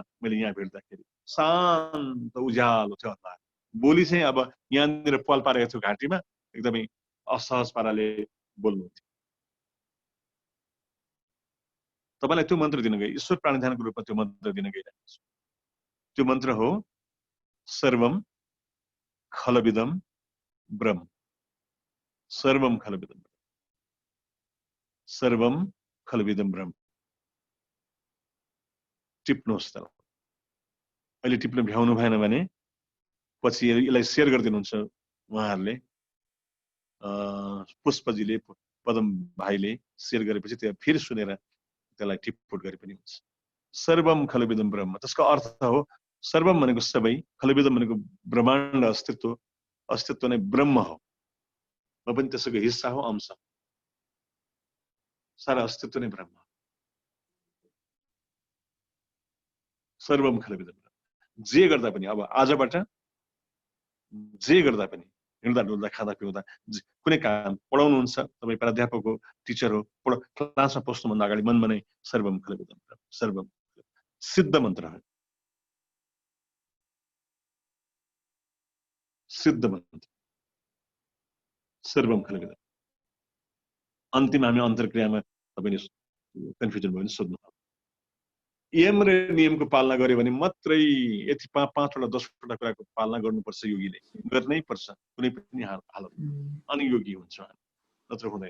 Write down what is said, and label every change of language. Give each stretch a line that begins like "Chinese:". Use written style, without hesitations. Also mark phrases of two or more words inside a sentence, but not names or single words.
Nepali: मैले यहाँ भेट्दाखेरि शान्त उज्यालो थियो अनुहार। बोली चाहिँ अब यहाँनिर पाल पारेको थियो घाँटीमा, एकदमै असहज पाराले बोल्नुहुन्थ्यो। तपाईँलाई त्यो मन्त्र दिन गए, ईश्वर प्राणीधानको रूपमा त्यो मन्त्र दिन गइरहेको छु। त्यो मन्त्र हो
Sanskrit: सर्वम खलविदम ब्रह्म। सर्वम खलविदम, सर्वम खलविदम ब्रह्म।
Nepali: टिप्नुहोस् त, अहिले टिप्न भ्याउनु भएन भने पछि यसलाई सेयर गरिदिनुहुन्छ उहाँहरूले। पुष्पजीले, पदम भाइले सेयर गरेपछि त्यो फेरि सुनेर त्यसलाई टिपपोट गरे पनि हुन्छ।
Sanskrit: सर्वम खलविदम ब्रह्म,
Nepali: त्यसको अर्थ हो सर्वम भनेको सबै, खलविदम भनेको ब्रह्माण्ड अस्तित्व, अस्तित्व नै ब्रह्म हो। म पनि त्यसको हिस्सा हो, अंश। सारा अस्तित्व नै ब्रह्म।
Sanskrit: सर्वम खलविदम ब्रह्म।
Nepali: जे गर्दा पनि, अब आजबाट जे गर्दा पनि, हिँड्दा डुल्दा खाँदा पिउँदा कुनै काम, पढाउनुहुन्छ तपाईँ प्राध्यापक हो, टिचर हो, क्लासमा पस्नुभन्दा अगाडि मनमा नै
Sanskrit: सर्वम खलविदम ब्रह्म,
Nepali: सर्वम सिद्ध मन्त्र हो, सिद्ध मन्त्र
Sanskrit: सर्वम खलविदम।
Nepali: अन्तिम हामी अन्तर्क्रियामा तपाईँले कन्फ्युजन भयो भने सोध्नु। यम र नियमको पालना गर्यो भने मात्रै, यति 5वटा 10वटा कुराको पालना गर्नुपर्छ योगीले, गर्नै पर्छ कुनै पनि हालत, अनि योगी हुन्छ, नत्र हुँदैन।